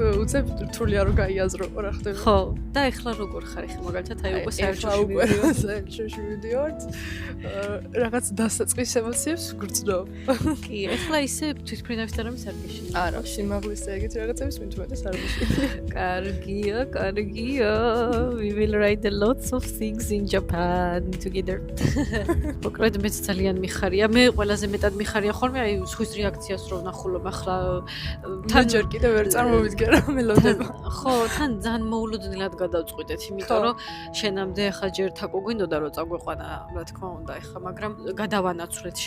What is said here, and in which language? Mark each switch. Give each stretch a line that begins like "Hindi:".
Georgian: უცებ რთული არ გაიაზრო რა ხდება. ხო, და ახლა როგორ ხარ ახლა მაგალითად აი უკვე საერთაშორისო ვიდეოც რაღაც დასაწყის ემოციებს გრძნობ. კი, ახლა ისე თვითმფრინავის არ გეშინი. არა, სიმაღლის ეგეთ რაღაცებს მithumetes არ გეშინი. კარგია.
English: We will write lots of things in Japan together.
Georgian: მოკლედ მეც ძალიან მიხარია. მე ყველაზე მეტად მიხარია ხოლმე აი სხვის რეაქციას რო ვნახულობ ახლა თან ჯერ კიდევ ვერ წარმოვიდგენ რა მელოდება. ხო, თან ძალიან მოულოდნელად გადავწყვიტეთ, იმიტომ რომ შენამდე ახლა ჯერ თაკო გვინდოდა რომ წაგვეყვანა, რა თქმა უნდა, ახლა, მაგრამ გადავანაცვლეთ.